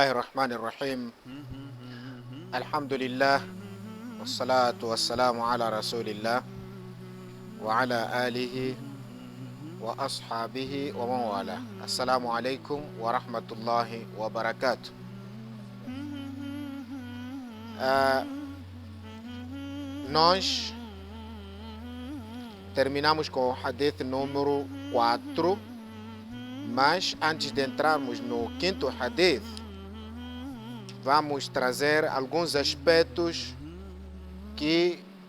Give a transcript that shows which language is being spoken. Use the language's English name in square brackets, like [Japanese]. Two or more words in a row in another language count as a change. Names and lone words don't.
[Arabic] الرحمن الرحيم الحمد لله والصلاة والسلام على رسول الله وعلى آله وأصحابه ومن والاه. السلام عليكم ورحمة الله وبركاته. [Portuguese] Nós terminamos com o hadith número 4, mas antes de entrarmos no quinto hadith, vamos trazer alguns aspectos que